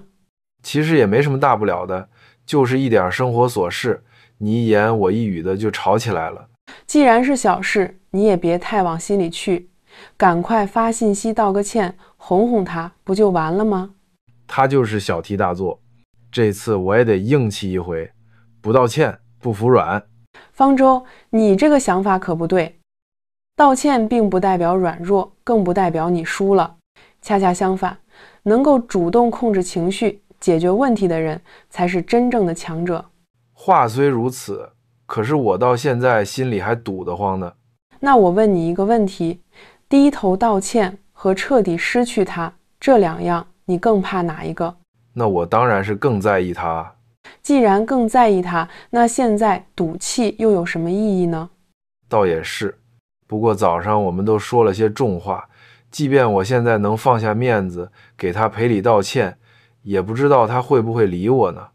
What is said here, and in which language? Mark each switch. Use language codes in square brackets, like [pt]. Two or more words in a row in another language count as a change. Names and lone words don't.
[zh] 其實也沒什麼大不了的，就是一點生活瑣事，你一言我一語的就吵起來了。既然是小事，你也別太往心裡去，趕快發信息道個歉，哄哄他，不就完了嗎？他就是小題大做，這次我也得硬氣一回，不道歉不服軟。方舟，你這個想法可不對，道歉並不代表軟弱，更不代表你輸了，恰恰相反，能夠主動控制情緒、解決問題的人才是真正的強者。話雖如此，可是我到現在心裡還堵得慌呢。那我問你一個問題，低頭道歉和徹底失去他，這兩樣你更怕哪一個？那我當然是更在意他。既然更在意他，那現在賭氣又有什麼意義呢？倒也是，不過早上我們都說了些重話，即便我現在能放下面子給他賠禮道歉，也不知道他會不會理我呢。